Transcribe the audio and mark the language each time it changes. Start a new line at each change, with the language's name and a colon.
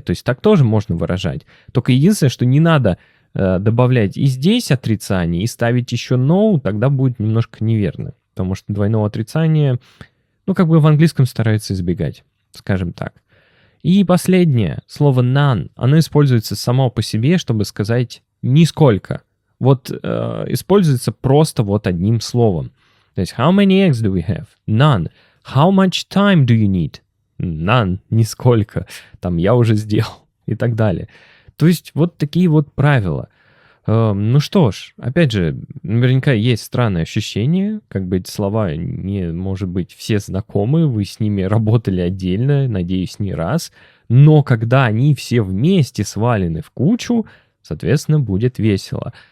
Russian: То есть так тоже можно выражать. Только единственное, что не надо добавлять и здесь отрицание, и ставить еще no, тогда будет немножко неверно. Потому что двойного отрицания, как бы в английском стараются избегать, скажем так. И последнее, слово none, оно используется само по себе, чтобы сказать нисколько. Вот используется просто вот одним словом. То есть,
English: how many eggs do we have? None. How much time do you need? None.
Russian: Нисколько. Там я уже сделал. И так далее. То есть, вот такие вот правила. Ну что ж, опять же, наверняка есть странное ощущение, как бы эти слова не, может быть, все знакомы, вы с ними работали отдельно, надеюсь, не раз, но когда они все вместе свалены в кучу, соответственно, будет весело.